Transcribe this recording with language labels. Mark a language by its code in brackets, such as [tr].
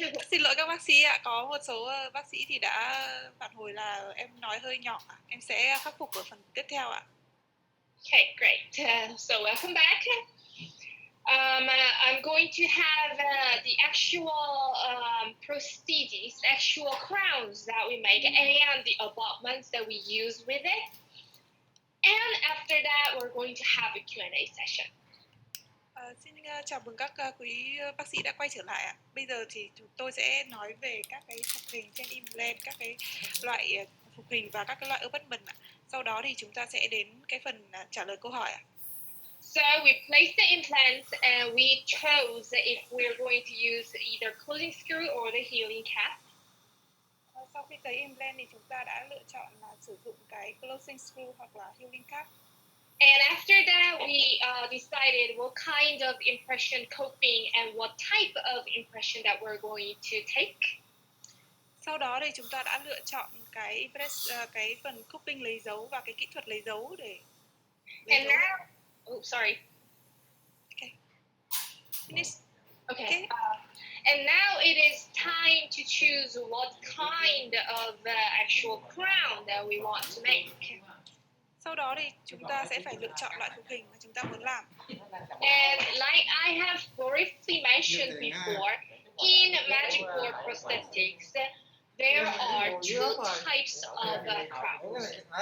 [vi] Xin lỗi các bác sĩ ạ, có một số bác sĩ thì đã phản hồi là em nói hơi nhỏ. Em sẽ khắc phục ở phần tiếp theo ạ. [en] Okay, great. So welcome back. I'm going to have the actual prostheses, actual crowns that we make, and the abutments that we use with it. And after that, we're going to have a Q&A session. [vi] Xin chào mừng các quý bác sĩ đã quay trở lại ạ. Bây giờ thì chúng tôi sẽ nói về các cái phục hình trên implant, các cái loại phục hình và các cái loại abutment ạ. Sau đó thì chúng ta sẽ đến cái phần trả lời câu hỏi ạ. [en] So we placed the implants and we chose if we're going to use either closing screw or the healing cap. [vi] Sau khi cấy implant thì chúng ta đã lựa chọn là sử dụng cái closing screw hoặc là healing cap. [en] And after that, we decided what kind of impression coping and what type of impression that we're going to take. [vi] Sau đó thì chúng ta đã lựa chọn cái phần coping lấy dấu và cái kỹ thuật lấy dấu để lấy [en] And [vi] dấu. [en] now, sorry. Okay. Finish. Okay. And now it is time to choose what kind of actual crown that we want to make. [vi] Sau đó thì chúng ta sẽ phải lựa chọn loại phục hình mà chúng ta muốn làm. [en] And like I have briefly mentioned before, in magic board prosthetics, there are two types of crowns.